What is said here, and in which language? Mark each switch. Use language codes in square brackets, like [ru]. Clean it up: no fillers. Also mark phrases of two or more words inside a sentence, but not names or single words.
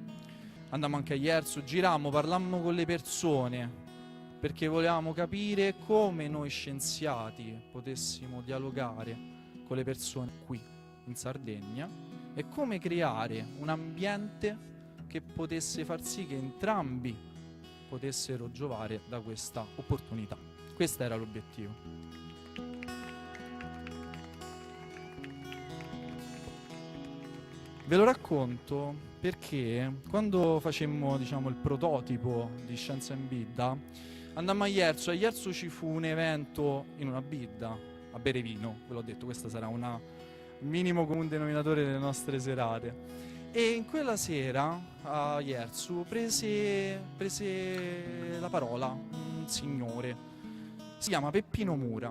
[it] Andammo anche a Jersu, girammo, parlammo con le persone, perché volevamo capire come noi scienziati potessimo dialogare con le persone qui in Sardegna e come creare un ambiente che potesse far sì che entrambi potessero giovare da questa opportunità. Questo era l'obiettivo. Ve lo racconto perché quando facemmo, diciamo, il prototipo di Scienza in Bidda, andammo a Jersu. A Jersu ci fu un evento in una bidda a bere vino, ve l'ho detto, questo sarà un minimo comune denominatore delle nostre serate. E in quella sera a Jersu prese la parola un signore, si chiama Peppino Mura.